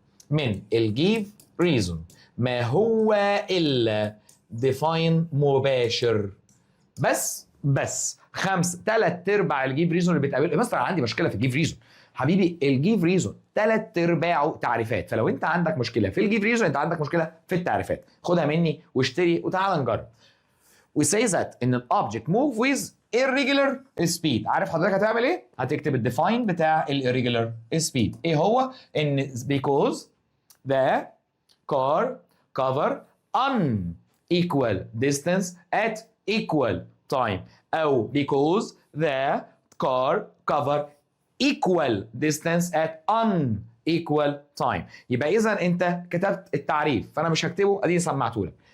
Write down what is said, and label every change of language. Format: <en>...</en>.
<ar>من الجيف ريزون ما هو إلا define مباشر. بس 3/4 الجيف ريزون اللي بتقابله مثلا عندي مشكله في الجيف ريزون حبيبي، الجيف ريزون 3/4 تعريفات. فلو انت عندك مشكله في الجيف ريزون انت عندك مشكله في التعريفات. خدها مني واشتري وتعال نجرب.</ar> <en>We say that</en> <ar>ان الاوبجكت</ar> <en>move with irregular speed.</en> <ar>عارف حضرتك هتعمل ايه؟ هتكتب الديفاين بتاع</ar> <en>irregular speed.</en> <ar>ايه هو؟ ان</ar> <en>because the car cover unequal distance at equal time</en> <ar>او</ar> <en>because the car cover equal distance at unequal time.</en> <ar>يبقى اذا انت كتبت التعريف فانا مش هكتبه، اديني سمعته لك.</ar>